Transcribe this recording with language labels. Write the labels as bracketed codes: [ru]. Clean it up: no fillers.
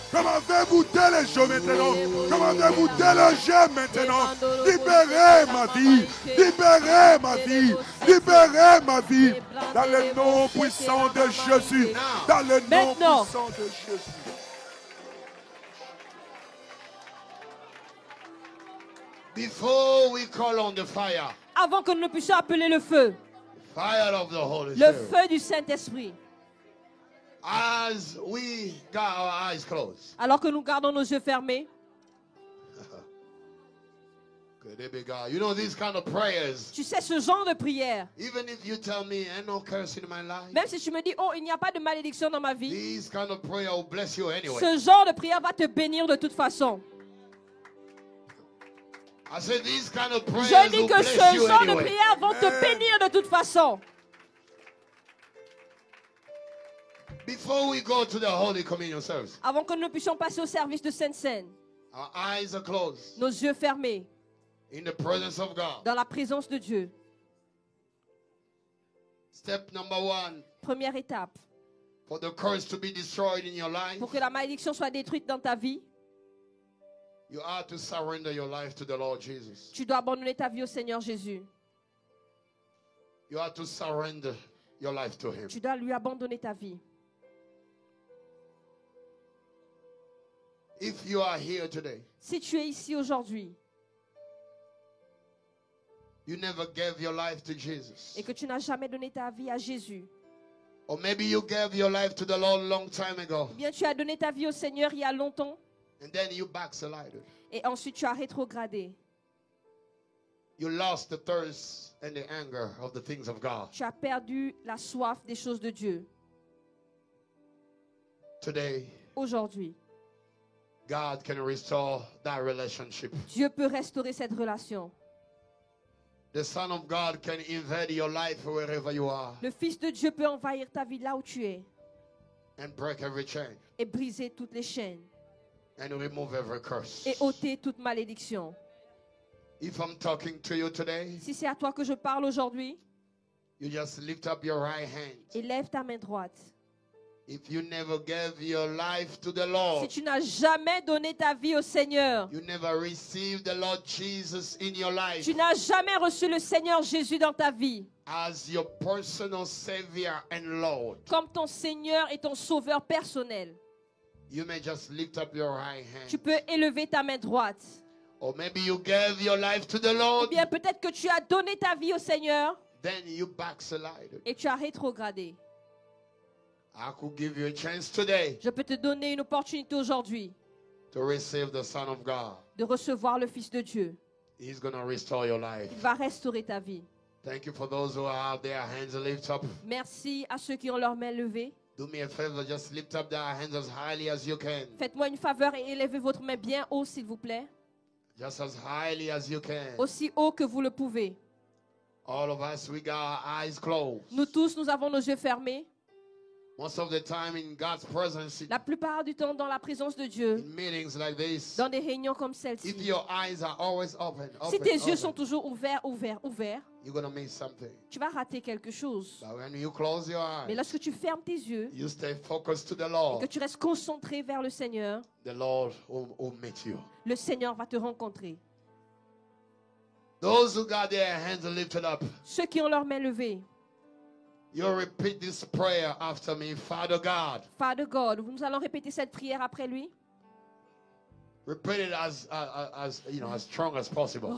[fr] Je m'en vais vous déloger maintenant. Je m'en vais vous déloger maintenant. Libérez ma vie. Libérez ma vie. Libérez ma vie. Dans le nom puissant de Jésus. Dans le nom puissant de Jésus. [en] Before we call on the fire. [fr] Avant que nous ne puissions appeler le feu. [en] Fire of the Holy [fr] Le [en] Spirit. [fr] feu du Saint-Esprit. [en] As we got our eyes closed. [fr] Alors que nous gardons nos yeux fermés. [en] You know these kind of prayers. [fr] Tu sais ce genre de prière. [en] Even if you tell me ain't no curse in my life. [fr] Même si tu me dis, oh, il n'y a pas de malédiction dans ma vie. [en] These kind of prayer will bless you anyway. [fr] Ce genre de prière va te bénir de toute façon. [en] I said these kind of prayers [fr] Je dis [en] will [fr] que [en] bless [fr] ce [en] you [fr] genre de [en] anyway. [fr] prière vont te bénir de toute façon. [en] Before we go to the Holy Communion service. [fr] Avant que nous puissions passer au service de Sainte Seine. [en] Our eyes are closed. [fr] Nos yeux fermés. [en] In the presence of God. [fr] Dans la présence de Dieu. [en] Step number 1. [fr] Première étape. [en] For the curse to be destroyed in your life. [fr] Pour que la malédiction soit détruite dans ta vie. [en] You have to surrender your life to the Lord Jesus. [fr] Tu dois abandonner ta vie au Seigneur Jésus. [en] You have to surrender your life to Him. [fr] Tu dois lui abandonner ta vie. [en] If you are here today, [fr] si tu es ici aujourd'hui, [en] you never gave your life to Jesus. [fr] Et que tu n'as jamais donné ta vie à Jésus. [en] Or maybe you gave your life to the Lord a long time ago. [fr] Ou bien tu as donné ta vie au Seigneur il y a longtemps. [en] And then you backslided. [fr] Et ensuite tu as rétrogradé. [en] You lost the thirst and the anger of the things of God. [fr] Tu as perdu la soif des choses de Dieu. [en] Today, [fr] aujourd'hui, [en] God can restore that relationship. [fr] Dieu peut restaurer cette relation. [en] The Son of God can invade your life wherever you are. [fr] Le Fils de Dieu peut envahir ta vie là où tu es. [en] And break every chain. [fr] Et briser toutes les chaînes. [en] And remove every curse. [fr] Et ôter toute malédiction. [en] If I'm talking to you today, [fr] si c'est à toi que je parle aujourd'hui, [en] you just lift up your right hand. [fr] Et lève ta main droite. [en] If you never gave your life to the Lord, [fr] si tu n'as jamais donné ta vie au Seigneur, [en] you never received the Lord Jesus in your life, [fr] tu n'as jamais reçu le Seigneur Jésus dans ta vie, [en] as your personal Savior and Lord, [fr] comme ton Seigneur et ton Sauveur personnel, [en] you may just lift up your right hand. [fr] Tu peux élever ta main droite. [en] Or maybe you gave your life to the Lord, [fr] ou bien peut-être que tu as donné ta vie au Seigneur, [en] then you backslided. [fr] Et tu as rétrogradé. [en] I could give you a chance today. [fr] Je peux te donner une opportunité aujourd'hui [en] to receive the Son of God. [fr] De recevoir le Fils de Dieu. [en] He's going to restore your life. [fr] Il va restaurer ta vie. [en] Thank you for those who have their hands lift up. [fr] Merci à ceux qui ont leurs mains levées. [en] Do me a favor, just lift up their hands as highly as you can. [fr] Faites-moi une faveur et élevez votre main bien haut, s'il vous plaît. [en] Just as highly as you can. [fr] Aussi haut que vous le pouvez. [en] All of us, we got our eyes closed. [fr] Nous tous, nous avons nos yeux fermés. [en] Most of the time in God's presence, [fr] La plupart du temps dans la présence de Dieu, [en] in meetings like this, [fr] dans des réunions comme [en] if [fr] celle-ci, [en] your eyes are always open, [fr] si tes yeux [en] open, [fr] sont toujours ouverts, [en] you're going to miss something. [fr] tu vas rater quelque chose. [en] But when you close your [fr] Mais [en] eyes, [fr] lorsque tu fermes tes yeux [en] you stay focused to the [fr] et que [en] Lord, [fr] tu restes concentré vers le Seigneur, [en] the Lord will meet you. [fr] le Seigneur va te rencontrer. [en] Those who got their hands lifted up, [fr] Ceux qui ont leurs mains levées, [en] you repeat this prayer after me. Father God, Father God, [fr] nous allons répéter cette prière après lui. [en] repeat it as strong as possible.